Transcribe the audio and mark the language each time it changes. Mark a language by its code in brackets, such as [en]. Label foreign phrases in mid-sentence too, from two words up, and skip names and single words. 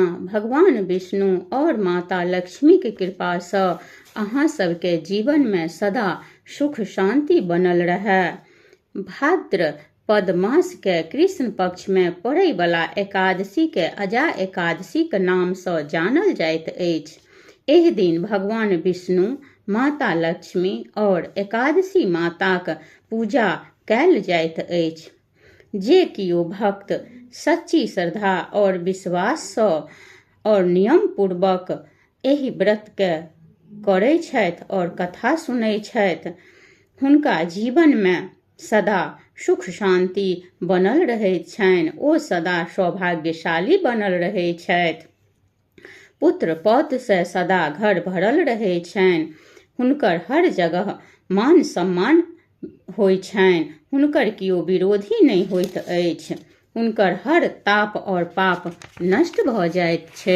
[mai] भगवान विष्णु और माता लक्ष्मी के कृपा से अहाँ सबके जीवन में सदा सुख शांति बनल रहे। भाद्र पद मास के कृष्ण पक्ष में पड़े वाला एकादशी के अजा एकादशी के नाम से जानल जाइत अछि। एहि दिन भगवान विष्णु, माता लक्ष्मी और एकादशी माताक पूजा कयल जाइत अछि। जे कियो भक्त सच्ची श्रद्धा और विश्वास सँ और नियम पूर्वक एहि व्रत के करै छथि और कथा सुनै छथि, हुनका जीवन में सदा सुख शांति बनल रहैत छनि। ओ सदा सौभाग्यशाली बनल रहै छथि। पुत्र पौत्र से सदा घर भरल रहै छनि। हुनकर हर जगह मान सम्मान होइ छनि। हुनकर कियो विरोधी नहीं होइत अछि। हुनकर हर ताप और पाप नष्ट भ जाइत छै।